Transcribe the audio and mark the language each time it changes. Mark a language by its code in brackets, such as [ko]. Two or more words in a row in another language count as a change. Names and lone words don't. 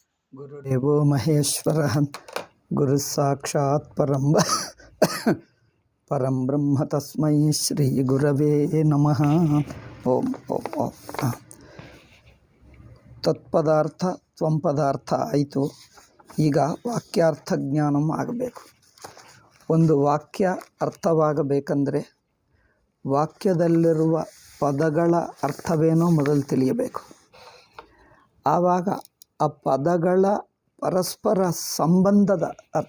[sa] ಗುರುದೇವೋ ಮಹೇಶ್ವರಃ ಗುರು ಸಾಕ್ಷಾತ್ ಪರಂ ಬ್ರಹ್ಮ ತಸ್ಮೈ ಶ್ರೀ ಗುರವೇ ನಮಃ. [kn] ಓಂ ಓಂ ಓಂ. ತತ್ಪದಾರ್ಥ ತ್ವಂ ಪದಾರ್ಥ ಆಯಿತು. ಈಗ ವಾಕ್ಯಾರ್ಥ ಜ್ಞಾನಂ ಆಗಬೇಕು. ಒಂದು ವಾಕ್ಯ ಅರ್ಥವಾಗಬೇಕಂದರೆ ವಾಕ್ಯದಲ್ಲಿರುವ ಪದಗಳ ಅರ್ಥವೇನೋ ಮೊದಲು ತಿಳಿಯಬೇಕು. ಆವಾಗ ಆ ಪದಗಳ ಪರಸ್ಪರ ಸಂಬಂಧದ ಅರ್ಥ.